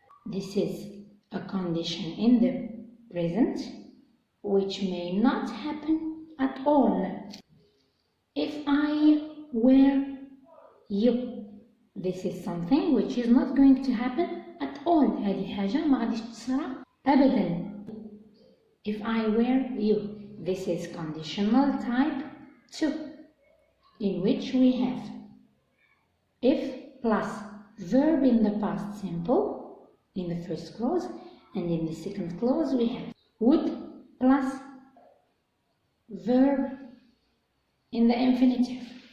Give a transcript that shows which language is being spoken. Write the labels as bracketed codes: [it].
[en] This is a condition in the present which may not happen at all. If I were you, this is something which is not going to happen at all. [ar] هذه حاجة ما غاديش تصرى أبدا. [en] If I were you, this is conditional type 2, in which we have if plus verb in the past simple in the first clause, and in the second clause we have would plus verb in the infinitive.